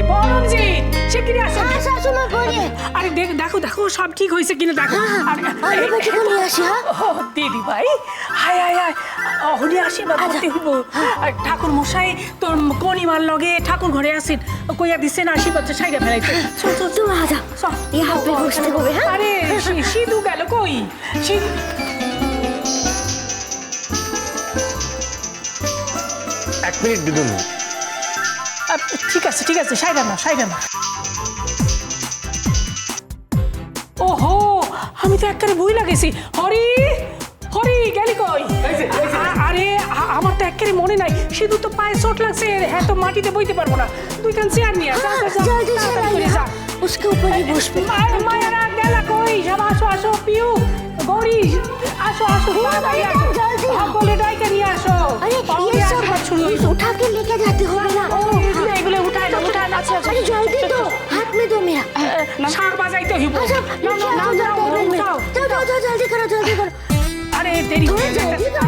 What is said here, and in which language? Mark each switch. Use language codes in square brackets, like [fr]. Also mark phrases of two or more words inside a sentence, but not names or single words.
[bn] পরমজিৎ, সে কিনে আসো। [hi] हाँ सासू माँ बोलिए। [bn] আরে দেখো দেখো সব ঠিক হয়েছে কিনা দেখো। [hi] अरे बेटी को नहीं आशी। हाँ [bn] দিদি ভাই, হায় হায় হায়, হরি আশীর্বাদ করতে হইব। ঠাকুর মশাই তোর কনিমার লগে ঠাকুর ঘরে আসেন, কইয়া দিচ্ছেন আশীর্বাদ সাইডে ফেলাইতে। চল চল [hi] तुम आ जाओ, [bn] চল। [hi] यहाँ पे घुसते हुए। हाँ [bn] আরে সিধু গেল কই? সিধু এক মিনিট দিদুন। ঠিক আছে ঠিক আছে, সাইডা না সাইডা না। ওহো, আমি তো একবারে বই লাগেছি। হরি, হরি গেলি কই? আরে আমার তো একবারে মনে নাই, সিধু তো পায়ে চোট লাগছে, হ্যাঁ তো মাটিতে বইতে পারবো না। তুই কান চেয়ার নিয়ে যা যা, যা, [hi] जल्दी से [bn] তাড়াতাড়ি করে [hi] लाइए। [bn] যা। [hi] हाँ, उसके ऊपर ही घुस पे। [bn] মায়েরা গেল কই? সব আসো আসো, পিউ গৌরী আসো আসো, তাড়াতাড়ি আসো, [hi] जल्दी। [bn] সকলে ডাইকে নিয়ে আসো। [hi] अरे [bn] অলরেডি [hi] ये [bn] আশীর্বাদ শুরু হয়েছে। [hi] सब उठा के लेके जाते हो ना। [bn] এগুলো উঠায় না উঠায় না। [hi] अरे जल्दी दो, हाथ में दो मेरा। [bn] শাক বাজাইতে হইব। [hi] अच्छा, [bn] না, না, না, [hi] जाओ [bn] যাও, [hi] टेबल में। [bn] যাও। [hi] जाओ जाओ जाओ, जल्दी करो जल्दी करो। [bn] আরে দেরি হয়ে [hi] जल्दी [bn] যাচ্ছে, [hi] करो।